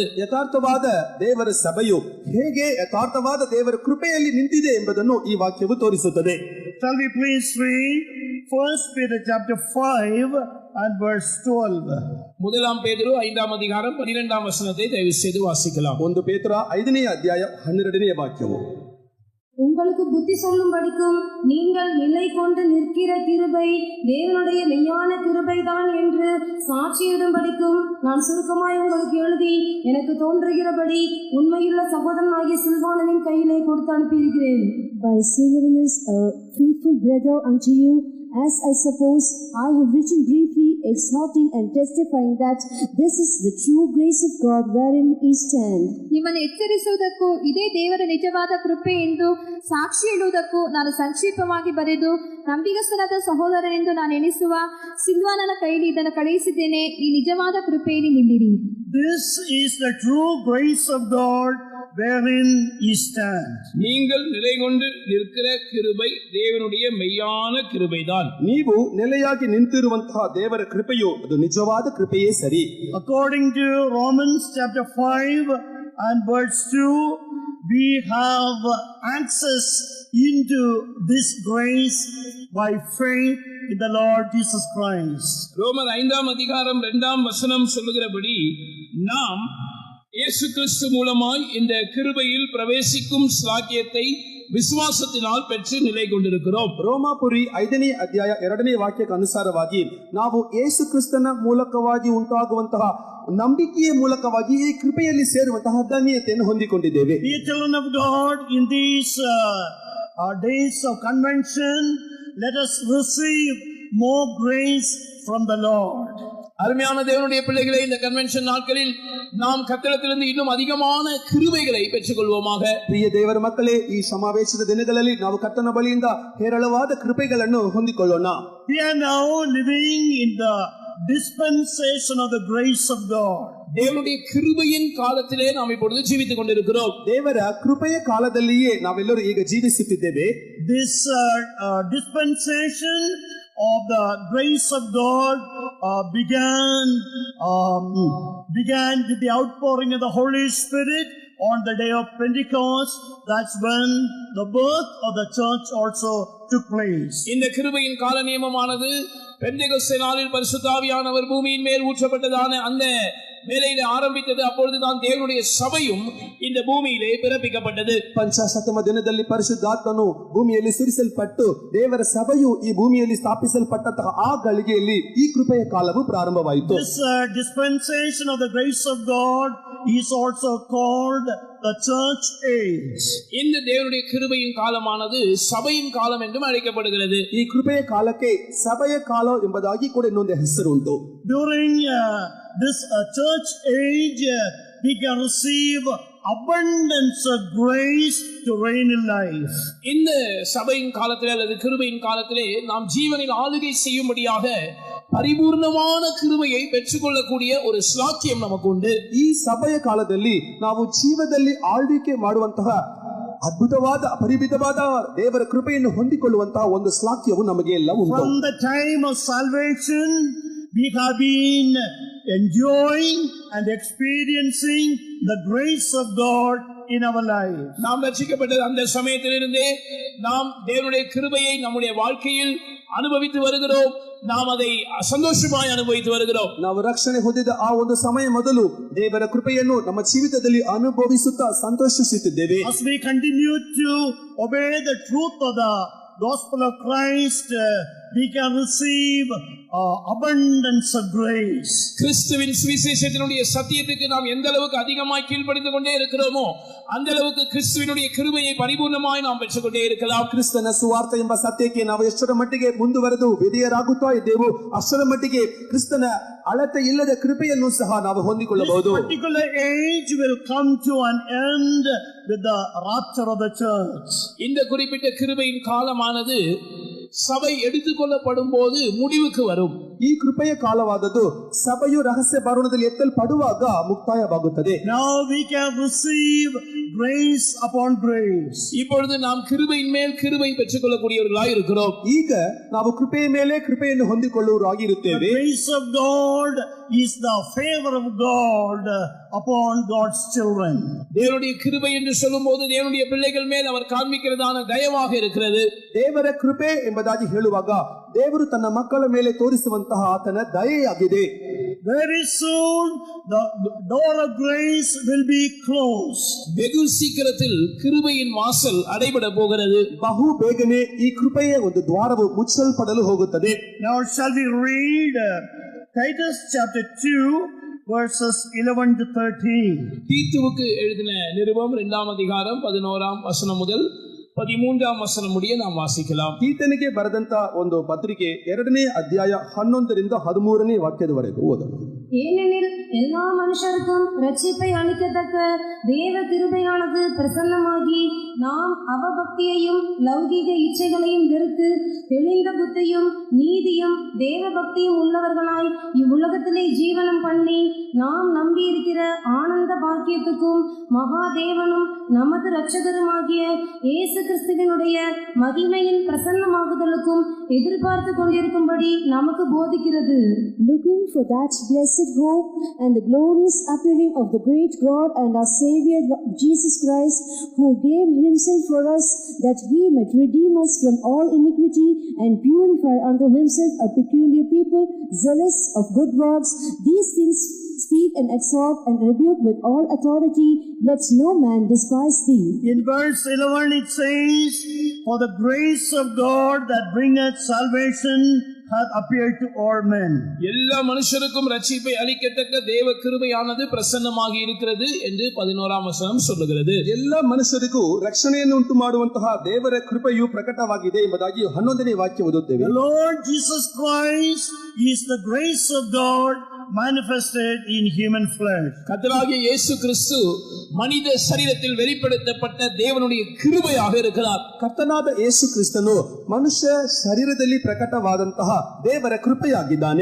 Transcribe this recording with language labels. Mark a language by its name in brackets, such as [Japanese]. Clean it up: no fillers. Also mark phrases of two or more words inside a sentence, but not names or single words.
[Kannada] ಯಥಾರ್ಥವಾದ ದೇವರ ಸಭೆಯು ಹೇಗೆ ಯಥಾರ್ಥವಾದ ದೇವರ ಕೃಪೆಯಲ್ಲಿ ನಿಂತಿದೆ ಎಂಬುದನ್ನು ಈ ವಾಕ್ಯವು ತೋರಿಸುತ್ತದೆ. [English] Shall we please read 1 Peter chapter 5 and verse 12. [Tamil] முதலாம் பேதுரு 5ஆம் அதிகாரம் 12ஆம் வசனத்தை தயவு செய்து வாசிக்கலாம். [Kannada] 1 ಪೇತ್ರ 5ನೇ ಅಧ್ಯಾಯ 12ನೇ ವಾಕ್ಯವು. [Tamil] உங்களுக்கு புத்தி சொல்லும்படிக்கும் நீங்கள் நிலை கொண்டு நிற்கிற கிருபை தேவனுடைய மெய்யான கிருபைதான் என்று சாட்சியிடும்படிக்கும் நான் சுருக்கமாய் உங்களுக்கு எழுதி எனக்கு தோன்றுகிறபடி உண்மையுள்ள சகோதரனாகிய சில்வானனின் கையிலே கொடுத்து அனுப்பியிருக்கிறேன். [English] By Silvanus, a faithful brother unto you, as I suppose I have written briefly, exhorting and testifying that this is the true grace of God wherein we stand. [Kannada] ನಿಮ್ಮನ್ನು ಎಚ್ಚರಿಸುವುದಕ್ಕೂ ಇದೇ ದೇವರ ನಿಜವಾದ ಕೃಪೆ ಎಂದು ಸಾಕ್ಷಿ ಹೇಳುವುದಕ್ಕೂ ನಾನು ಸಂಕ್ಷಿಪ್ತವಾಗಿ ಬರೆದು ನಂಬಿಗಸ್ತನಾದ ಸಹೋದರನೆಂದು ನಾನು ಎಣಿಸುವ ಸಿಲ್ವಾನನ ಕೈಲಿ ಇದನ್ನು ಕಳುಹಿಸಿದ್ದೇನೆ. ಈ ನಿಜವಾದ ಕೃಪೆಯಲ್ಲಿ ನಿಲ್ಲಿರಿ. [English] This is the true grace of God wherein ye stand. [Tamil] நீங்கள் நிலை கொண்டு நிற்கிற கிருபை தேவனுடைய மெய்யான கிருபைதான். [Kannada] ನೀವು ನೆಲೆಯಾಗಿ ನಿಂತಿರುವಂತಹ ದೇವರ ಕೃಪೆಯು ಅದು ನಿಜವಾದ ಕೃಪೆಯೇ ಸರಿ. [English] According to Romans chapter 5 and verse 2, we have access into this grace by faith in the Lord Jesus Christ. [Tamil] ரோமர் 5ஆம் அதிகாரம் 2ஆம் வசனம் சொல்லுகிறபடி நாம் இயேசு கிறிஸ்து மூலமாய் இந்த கிருபையில் பிரவேசிக்கும் ஸ்லாக்கியத்தை ವಿಶ್ವಾಸத்தினால் பெற்று நிலை கொண்டிருக்கிறோம். [Kannada] ರೋಮಾಪುರಿ 5ನೇ ಅಧ್ಯಾಯ 2ನೇ ವಾಕ್ಯಕ್ಕೆ ಅನುಸಾರವಾಗಿ ನಾವು ಯೇಸು ಕ್ರಿಸ್ತನ ಮೂಲಕವಾಗಿ ಉಂಟಾಗುವಂತಹ ನಂಬಿಕೆಯ ಮೂಲಕವಾಗಿ ಈ ಕೃಪೆಯಲ್ಲಿ ಸೇರುವಂತಹ ಧನ್ಯತೆಯನ್ನು ಹೊಂದಿಕೊಂಡಿದ್ದೇವೆ. [English] Dear children of God, in these days of convention, let us receive more grace from the Lord. [Tamil] அருமையான தேவனுடைய பிள்ளைகளை, இந்த கன்வென்ஷன் நாட்களில் நாம் கர்த்தரிடத்திலிருந்து இன்னும் அதிகமான கிருபைகளை பெற்றுக்கொள்வோமாக. [Kannada] ಪ್ರಿಯ ದೇವರ ಮಕ್ಕಳೇ, ಈ ಸಮಾವೇಶದ ದಿನಗಳಲ್ಲಿ ನಾವು ಕರ್ತನ ಬಳಿಯಿಂದ ಹೇರಳವಾದ ಕೃಪೆಗಳನ್ನು ಹೊಂದಿಕೊಳ್ಳೋಣ. [English] We are now living in the dispensation of the grace of God. [Tamil] தேவனுடைய கிருபையின் காலத்திலே நாம் இப்பொழுது ஜீவித்துக் கொண்டிருக்கிறோம். [Kannada] ದೇವರ ಕೃಪೆಯ ಕಾಲದಲ್ಲಿಯೇ ನಾವೆಲ್ಲರೂ ಈಗ ಜೀವಿಸುತ್ತಿದ್ದೇವೆ. [English] This dispensation of the grace of God began with the outpouring of the Holy Spirit on the day of Pentecost. That's when the birth of the church also took place. [Tamil] இந்த கிருபையின் கால நியமமானது பெந்தெகோஸ்தே நாளில் பரிசுத்த ஆவியானவர் பூமியின் மேல் ஊற்றப்பட்டதான அந்த வேளையிலே ஆரம்பித்தது. அப்பொழுதுதான் தேவனுடைய சபையும் இந்த பூமியிலே பிறப்பிக்கப்பட்டது. [Kannada] ಪಂಚಾಶತಮ ದಿನದಲ್ಲಿ ಪರಿಶುದ್ಧಾತ್ಮನು ಭೂಮಿಯಲ್ಲಿ ಸುರಿಸಲ್ಪಟ್ಟು ದೇವರ ಸಭೆಯು ಈ ಭೂಮಿಯಲ್ಲಿ ಸ್ಥಾಪಿಸಲ್ಪಟ್ಟಂತಹ ಆ ಗಳಿಗೆಯಲ್ಲಿ ಈ ಕೃಪೆಯ ಕಾಲವು ಪ್ರಾರಂಭವಾಯಿತು. [English] This dispensation of the grace of God is also called the church age. [Tamil] இந்த தேவனுடைய கிருபையின் காலமானது சபையின் காலம் என்றும் அழைக்கப்படுகிறது. [Kannada] ಈ ಕೃಪೆಯ ಕಾಲಕ್ಕೆ ಸಭೆಯ ಕಾಲ ಎಂಬುದಾಗಿ ಕೂಡ ಇನ್ನೊಂದು ಹೆಸರು ಉಂಟು. [English] During this church age, we can receive abundance of grace to reign in life. [Tamil] இந்த சபையின் காலத்திலே அல்லது கிருபையின் காலத்திலே நாம் ஜீவனில் ஆளுகை செய்யும்படியாக பரிபூர்ணமான கிருபையை பெற்றுக்கொள்ளக்கூடிய ஒரு ஸ்லாக்கியம் நமக்கு உண்டு. [Kannada] ಈ ಸಭೆಯ ಕಾಲದಲ್ಲಿ ನಾವು ಜೀವದಲ್ಲಿ ಆಳ್ವಿಕೆ ಮಾಡುವಂತಹ ಅದ್ಭುತವಾದ ಪರಿಮಿತವಾದ ದೇವರ ಕೃಪೆಯನ್ನು ಹೊಂದಿಕೊಳ್ಳುವಂತಹ ಒಂದು ಸ್ಲಾಕ್ಯವು ನಮಗೆ ಎಲ್ಲ ಉಂಟು. [English] From the time of salvation, we have been enjoying and experiencing the grace of God in our life. [Tamil] நாம் ரட்சிக்கப்பட்ட அந்த சமயத்திலிருந்தே நாம் தேவனுடைய கிருபையை நம்முடைய வாழ்க்கையில் ಅನುಭವಿತು வருகிறோம். நாம் அதை ಸಂತೋಷವಾಗಿ ಅನುಭವಿತು வருகிறோம். [Kannada] ನಾವು ರಕ್ಷಣೆ ಹೊಂದಿದ ಆ ಒಂದು ಸಮಯ ಮೊದಲು ದೇವರ ಕೃಪೆಯನ್ನು ನಮ್ಮ ಜೀವಿತದಲ್ಲಿ ಅನುಭವಿಸುತ್ತಾ ಸಂತೋಷಿಸುತ್ತಿದ್ದೇವೆ. [English] As we continue to obey the truth of the gospel of Christ, we can receive abundance of grace. [Tamil] கிறிஸ்துவின் சுவிசேஷத்தினுடைய சத்தியத்துக்கு நாம் எந்த அளவுக்கு அதிகமாய் கீழ்ப்படிந்து கொண்டே இருக்கிறோமோ அந்த அளவுக்கு கிறிஸ்துவினுடைய கிருபையை பரிபூர்ணமாய் நாம் பெற்றுக்கொண்டே இருக்கலாம். [Kannada] ಕ್ರಿಸ್ತನ ಸುವಾರ್ತೆ ಎಂಬ ಸತ್ಯಕ್ಕೆ ನಾವು ಎಷ್ಟರ ಮಟ್ಟಿಗೆ ಮುಂದುವರೆದು ವಿಧೇಯರಾಗುತ್ತಾ ಇದ್ದೇವೋ ಅಷ್ಟರ ಮಟ್ಟಿಗೆ ಕ್ರಿಸ್ತನ ಅಳತೆ ಇಲ್ಲದ ಕೃಪೆಯನ್ನು ಸಹ ನಾವು ಹೊಂದಿಕೊಳ್ಳಬಹುದು. [English] This particular age will come to an end with the rapture of the church. [Tamil] இந்த குறிப்பிட்ட கிருபையின் காலமானது சபை எடுத்துக்கொள்ளப்படும் போது முடிவுக்கு வரும். [Kannada] ಈ ಕೃಪೆಯ ಕಾಲವಾದದ್ದು ಸಭೆಯು ರಹಸ್ಯ ಭವನದಲ್ಲಿ ಎತ್ತಲ್ಪಡುವಾಗ ಮುಕ್ತಾಯವಾಗುತ್ತದೆ. [English] Now we can receive grace upon grace. [Tamil] இப்பொழுது நாம் கிருபையின் மேல் கிருபை பெற்றுக்கொள்ளக்கூடியவர்களாய் இருக்கிறோம். [Kannada] ಈಗ ನಾವು ಕೃಪೆಯ ಮೇಲೆ ಕೃಪೆಯನ್ನು ಹೊಂದಿಕೊಳ್ಳುವವರಾಗಿರುತ್ತೇವೆ. [English] The grace of God is the favor of God upon God's children. [Tamil] தேவனுடைய கிருபை என்று சொல்லும்போது தேவனுடைய பிள்ளைகள் மேல் அவர் காண்பிக்கிறதான தயவாக இருக்கிறது. [Kannada] ದೇವರ ಕೃಪೆ ಎಂಬುದಾಗಿ ಹೇಳುವಾಗ ದೇವರು ತನ್ನ ಮಕ್ಕಳ ಮೇಲೆ ತೋರಿಸುವಂತಹ ಆತನ ದಯೆಯಾಗಿದೆ. [English] Very soon the door of grace will be closed. [Tamil] வெகு சீக்கிரத்தில் கிருபையின் வாசல் அடைபட போகிறது. [Kannada] ಬಹು ಬೇಗನೆ ಈ ಕೃಪೆಯ ಒಂದು ದ್ವಾರವು ಮುಚ್ಚಲ್ಪಡಲು ಹೋಗುತ್ತದೆ. [English] Now shall we read Titus chapter 2 verses 11 to 13. [Tamil] தீத்துவுக்கு எழுதின நிருபம் 2ஆம் அதிகாரம் 11ஆம் வசனம் முதல் 13ஆம் வசனம் முடிய நாம் வாசிக்கலாம். [Kannada] ತೀತನಿಗೆ ಬರೆದಂತ ಒಂದು ಪತ್ರಿಕೆ 2ನೇ ಅಧ್ಯಾಯ 11ರಿಂದ 13ನೇ ವಾಕ್ಯದವರೆಗೂ ಓದೋಣ. [Tamil] ஏனெனில் எல்லா மனுஷருக்கும் ரட்சிப்பை அளிக்கத்தக்க தேவ கிருபையானது பிரசன்னமாகி நாம் அவபக்தியையும் லௌகிக இச்சைகளையும் வெறுத்து தெளிந்த புத்தியும் நீதியும் தேவ பக்தியும் உள்ளவர்களாய் இவ்வுலகத்திலே ஜீவனம் பண்ணி நாம் நம்பியிருக்கிற ஆனந்த பாக்கியத்துக்கும் மகாதேவனும் நமது இரட்சகருமாகிய இயேசு கிறிஸ்துவினுடைய மகிமையின் பிரசன்னமாகுதலுக்கும் எதிர்பார்த்து கொண்டிருக்கும்படி நமக்கு போதிக்கிறது. [English] Looking for that blessed hope and the glorious appearing of the great God and our Savior Jesus Christ, who gave himself for us that he might redeem us from all iniquity and purify unto himself a peculiar people, zealous of good works. These things speak and exhort and rebuke with all authority. Let no man despise thee. In verse 11 it says, for the grace of God that bringeth salvation hath appeared to all men. [Tamil] எல்லா மனுஷருக்கும் ரட்சிப்பை அளிக்கத்தக்க தேவ கிருபையானது பிரசன்னமாகி இருக்கிறது என்று 11ஆம் வசனம் சொல்லுகிறது. [Kannada] ಎಲ್ಲ ಮನುಷ್ಯರಿಗೂ ರಕ್ಷಣೆಯನ್ನು ಉಂಟು ಮಾಡುವಂತಹ ದೇವರ ಕೃಪೆಯು ಪ್ರಕಟವಾಗಿದೆ ಎಂಬುದಾಗಿ 11ನೇ ವಾಕ್ಯ ಓದುತ್ತೇವೆ. [English] The Lord Jesus Christ is the grace of God manifested in human flesh. [Tamil] கர்த்தராகிய இயேசு கிறிஸ்து மனித சரீரத்தில் வெளிப்படுத்தப்பட்ட தேவனுடைய கிருபையாக இருக்கிறார். [Kannada] ಕರ್ತನಾದ ಯೇಸು ಕ್ರಿಸ್ತನು ಮನುಷ್ಯ ಶರೀರದಲ್ಲಿ ಪ್ರಕಟವಾದಂತಹ ದೇವರ ಕೃಪೆಯಾಗಿದ್ದಾನೆ.